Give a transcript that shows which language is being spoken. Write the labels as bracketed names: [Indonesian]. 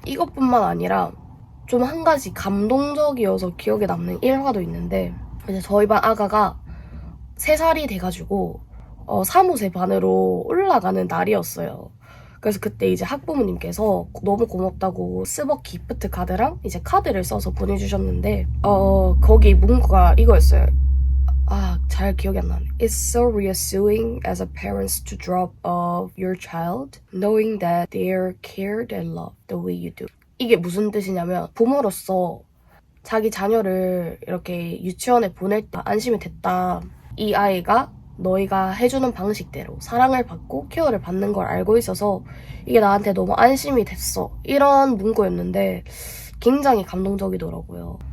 [Korean] 이것뿐만 아니라 좀 한 가지 감동적이어서 기억에 남는 일화도 있는데 이제 저희 반 아가가 3살이 돼가지고 사무새 반으로 올라가는 날이었어요. 그래서 그때 이제 학부모님께서 너무 고맙다고 스벅 기프트 카드랑 이제 카드를 써서 보내주셨는데 거기 문구가 이거였어요. 잘 기억이 안 나네. [English] It's so reassuring as a parents to drop off your child knowing that they are cared and loved the way you do. [Korean] 이게 무슨 뜻이냐면 부모로서 자기 자녀를 이렇게 유치원에 보낼 때 안심이 됐다. 이 아이가 너희가 해주는 방식대로 사랑을 받고 케어를 받는 걸 알고 있어서 이게 나한테 너무 안심이 됐어. 이런 문구였는데 굉장히 감동적이더라고요.